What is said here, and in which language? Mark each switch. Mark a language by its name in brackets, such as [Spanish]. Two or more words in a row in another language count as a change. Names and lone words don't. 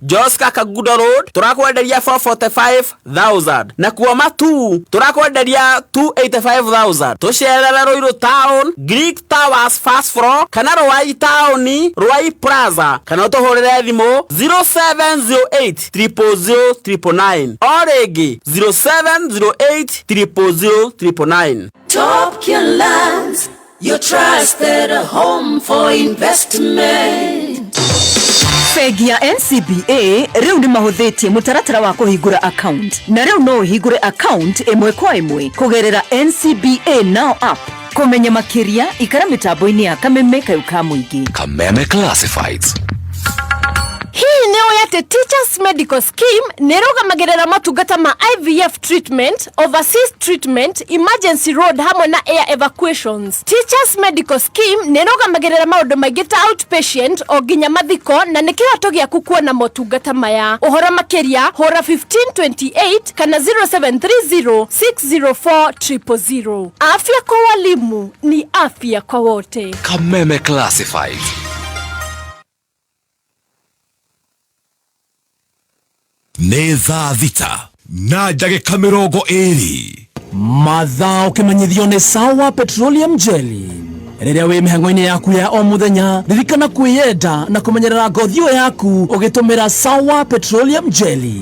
[Kikuyu] Joska Kagudo Road turakwenderia 445,000 na Kuoma 2 turakwenderia 285,000. Tucerere Ruiru Town, Greek Towers [English] first floor [Kikuyu] kana Ruai Town, Ruai Plaza kana ũtũhũrĩre thimũ 0708000999 orĩngĩ 0708000999. [English] Top Care Lands, your trusted home for investment. [Kikuyu] Bengi ya NCBA rĩu nĩ mahũthĩtie mũtaratara wa kũhingũra account na rĩu no ũhingũre account ĩmwe kwa ĩmwe kũgerera NCBA Now app. Kũmenya makĩria ikara mĩtambo-inĩ ya kameme kayũ ka mũingĩ. Kameme Classifieds. Hii nĩ oyate Teachers Medical Scheme nĩrũgamagĩrĩra matungata ma [English] IVF treatment, overseas treatment, emergency road [Kikuyu] hamwe na [English] air evacuations. [Kikuyu] Teachers Medical Scheme nĩrũgamagĩrĩra maũndũ maingĩ ta outpatient o nginya mathiko na nĩ kĩhoto gĩaku kuona motungata maya. Ũhoro makĩria hũra 1528 kana 0730604000. [Swahili] Afya kwa walimu ni afya kwa wote. [Kikuyu] Kameme Classifieds. Nĩ thaa thita na ndagĩka 20 mathaa ũkĩmenyithio nĩ Sawa Petroleum Jelly. Rĩrĩa wĩ mĩhang'o-inĩ yaku ya o mũthenya ririkana kwĩyenda na kũmenyerera ngothi yaku ũgĩtũmĩra Sawa Petroleum Jelly.